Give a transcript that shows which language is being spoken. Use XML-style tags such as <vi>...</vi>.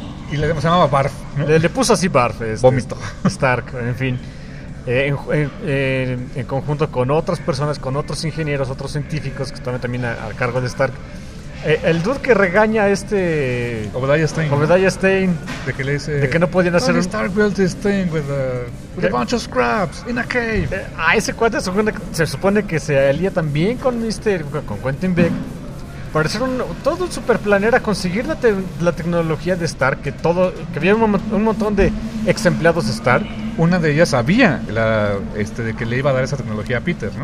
<es>Y le llamaba Barf, ¿no? Le puso así Barf. Vómito. Stark, en fin. En conjunto con otras personas, con otros ingenieros, otros científicos que estaban también a cargo de Stark. El dude que regaña a este... Obadiah Stane. De que le dice... De que no podían hacer...</es> <en>Tony Stark built this thing with a bunch of scraps in a cave.</en> <es>A ese cuate se supone que se alía también con Mister, con Quentin Beck. Para hacer todo un super plan era conseguir la tecnología de Stark, que había un montón de ex empleados de Stark. Una de ellas sabía de que le iba a dar esa tecnología a Peter, ¿no?</es>